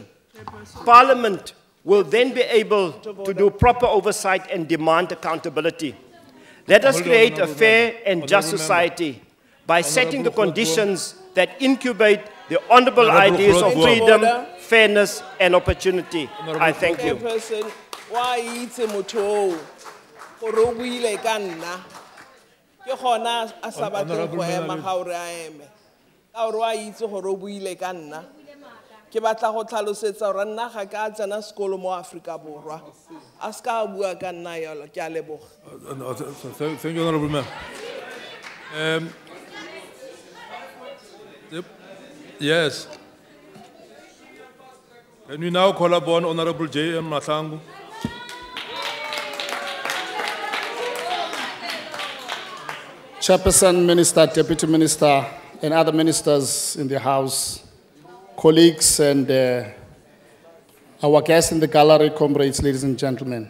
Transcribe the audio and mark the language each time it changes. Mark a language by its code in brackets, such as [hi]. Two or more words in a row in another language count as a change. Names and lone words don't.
[en] Parliament will then be able to do proper oversight and demand accountability. Let us create a fair and just society by setting the conditions that incubate the honorable ideas of freedom, fairness, and opportunity. I thank you. [tn] Ke batla go tlhalosetsa gore nna ga ka tsena sekolo mo Afrika Borwa a ska bua ka nna yalo ke a leboga. [en] Thank you, Honorable Member. Yes. Can we now call upon Honorable J.M. Mahlangu? Chairperson, Minister, Deputy Minister, and other ministers in the House, colleagues, and our guests in the gallery, comrades, ladies and gentlemen.